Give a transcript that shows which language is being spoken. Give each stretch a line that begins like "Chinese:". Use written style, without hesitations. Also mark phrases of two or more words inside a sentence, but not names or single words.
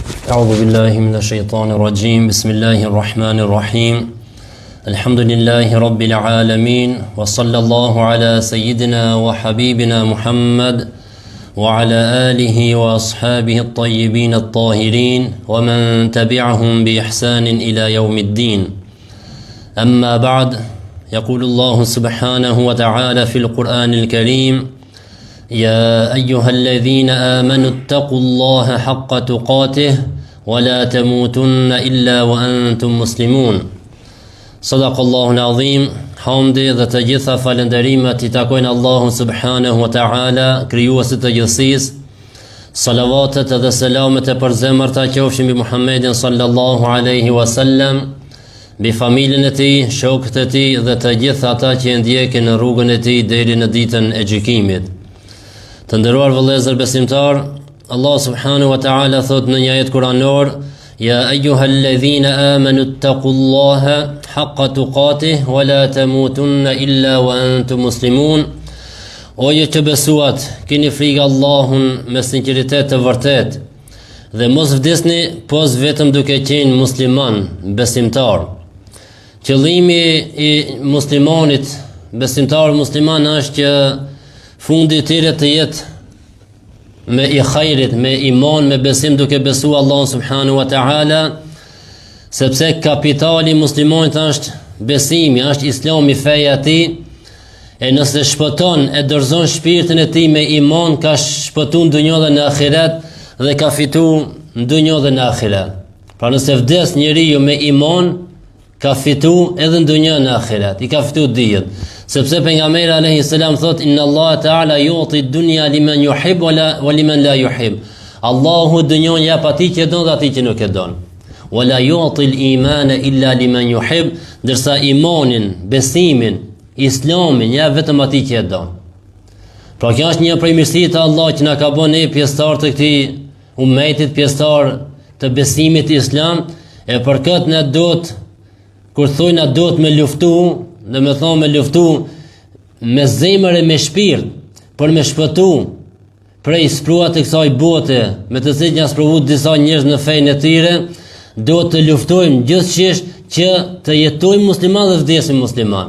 Arabic: أعوذ بالله من الشيطان الرجيم بسم الله الرحمن الرحيم الحمد لله رب العالمين وصلى الله على سيدنا وحبيبنا محمد وعلى آله وأصحابه الطيبين الطاهرين ومن تبعهم بإحسان إلى يوم الدين أما بعد يقول الله سبحانه وتعالى في القرآن الكريم يا أيها الذين آمنوا اتقوا الله حق تقاته ولا تموتن إلا وأنتم مسلمون صدق الله العظيم.
Albanian: Hamdi dhe të gjitha falënderimet I takojnë Allahu
Arabic: سبحانه وتعالى,
Albanian: krijuesit të gjithësisë. Salavatet dhe selamet e përzemërta qofshin mbi Muhammedin
Arabic: صلى الله عليه وسلم,
Albanian: mbi familjen e tij, shokët e tij dhe të gjithë ata që ndjekin në rrugën e tij deri në ditën e gjykimit. Të nderuar vëllezër besimtar,
Arabic: الله سبحانه وتعالى
Albanian: thot në një ajet kuranor:
Arabic: يا أيها الذين آمنوا اتقوا الله حق تقاته ولا تموتن إلا وأنتم مسلمون.
Albanian: O ju që besuat, keni frikë Allahun me sinqeritet të vërtet dhe mos vdesni pos vetëm duke qenë musliman, besimtar. Qëllimi I muslimanit, besimtar musliman është që fundi I tij të jetë me I khajrit, me iman, me besim duke besu
Arabic: الله سبحانه وتعالى,
Albanian: sepse kapitali muslimanit është besimi, është islami, feja ti, e nëse shpëton e dorëzon shpirtin e tij me iman, ka shpëtuar në dunjë dhe në ahiret dhe ka fituar në dunjë dhe në ahiret. Pra nëse vdes njeriu me iman, ka fituar edhe në dunjë dhe në ahiret, I ka fituar dijet. Sepse pejgamberi
Arabic: عليه السلام thot إن الله تعالى يعطي الدنيا لمن يحب ولمن لا يحب.
Albanian: Allahu dunjon jep atij që don dhe atij që nuk e don.
Arabic: ولا يعطي الإيمان إلا لمن يحب,
Albanian: ndërsa imanin, besimin, islamin jep vetëm atij që e don. Pra kjo është një prej mirësive të Allahut që na ka bënë ne pjesëtar të këtij ummetit, pjesëtar të besimit islam, e për këtë ne duhet, kur thojnë na duhet me luftu, dhe me thonë me luftu me zemër e me shpirt për me shpëtu prej spruat e kësaj bote me të cilën janë spruar disa njerëz në fenë e tyre, duhet të luftojmë gjithçish që të jetojmë musliman dhe vdesim musliman.